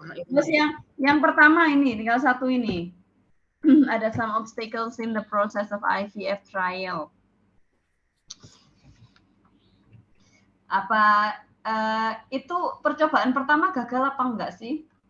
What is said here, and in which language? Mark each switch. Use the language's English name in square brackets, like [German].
[Indonesian] Terus yang pertama ini, tinggal satu ini. Ada [English] some obstacles in the process of IVF trial. [Indonesian] Apa itu percobaan pertama gagal apa enggak sih?